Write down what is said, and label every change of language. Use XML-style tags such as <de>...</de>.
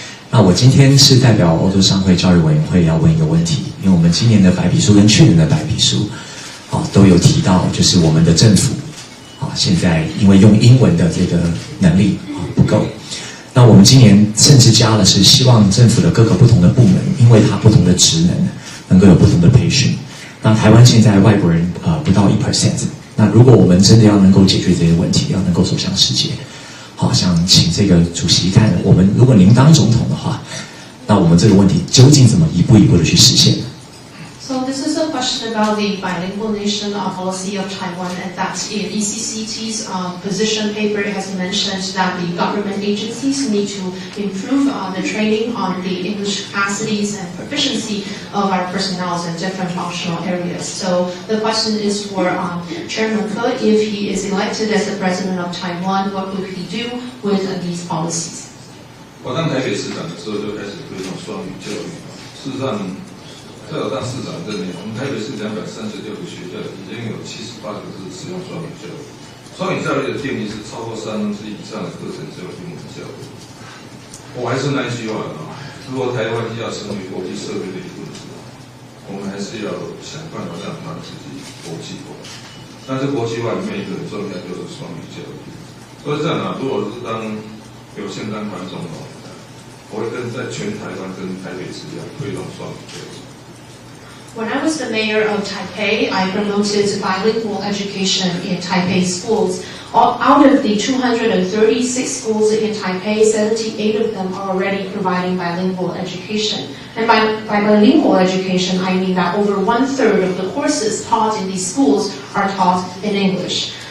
<zh>那我今天是代表欧洲商会教育委员会要问一个问题，因为我们今年的白皮书跟去年的白皮书，都有提到，就是我们的政府，现在因为用英文的这个能力不够，那我们今年甚至加了是希望政府的各个不同的部门，因为它不同的职能够有不同的培训。那台湾现在外国人不到1%，那如果我们真的要能够解决这些问题，要能够走向世界，好，想请这个主席看，我们如果您当总统的话，那我们这个问题究竟怎么一步一步的去实现？</zh> <en>So this is a question about the bilingual nation policy of Taiwan, and that in ECCT's position paper has mentioned that the government agencies need to improve the training on the English capacities and proficiency of our personnel in different functional areas. So the question is for Chairman Ke, if he is elected as the president of Taiwan, what will he do with these policies?</en> <zh>我当台北市长的时候就开始推动双语教育，事实上。在我当市长这年，我们台北市236个学校已经有78个是使用双语教育。双语教育的定义是超过1/3以上的课程是用英文教育。我还是那一句话如果台湾要成为国际社会的一份子，我们还是要想办法让它自己国际化。但是国际化里面一个很重要就是双语教育。所以这样如果是当有幸当团总统，我会在全台湾跟台北市一样推动双语教育。</zh> <en>When I was the mayor of Taipei, I promoted bilingual education in Taipei schools. Out of the 236 schools in Taipei, 78 of them are already providing bilingual education. And by bilingual education, I mean that over 1/3 of the courses taught in these schools are taught in English.</en>